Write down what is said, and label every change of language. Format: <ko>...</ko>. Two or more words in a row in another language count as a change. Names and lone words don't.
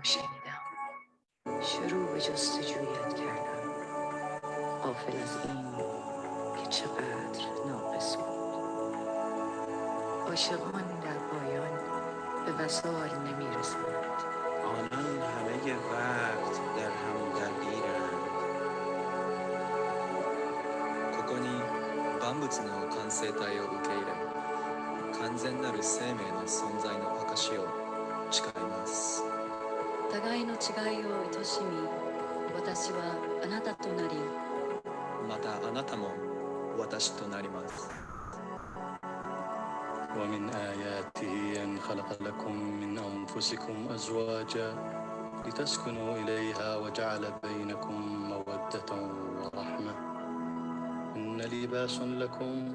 <fa>شنیدم شروع به جستجویت کردم غافل از این که چقدر ناقص بود عاشقان در پایان به وصال نمی‌رسند آنان همه وقت در هم درگیرند</fa> <ja>ここに万物の完成体を受け入れ完全なる生命の存在の証を誓います互いの違いを愛しみ私はあなたとなりまたあなたも私となります</ja> <ar>ومن آياته أن خلق لكم من أنفسكم أزواجا لتسكنوا إليها وجعل بينكم مودة ورحمة إن لباس لكم</ar>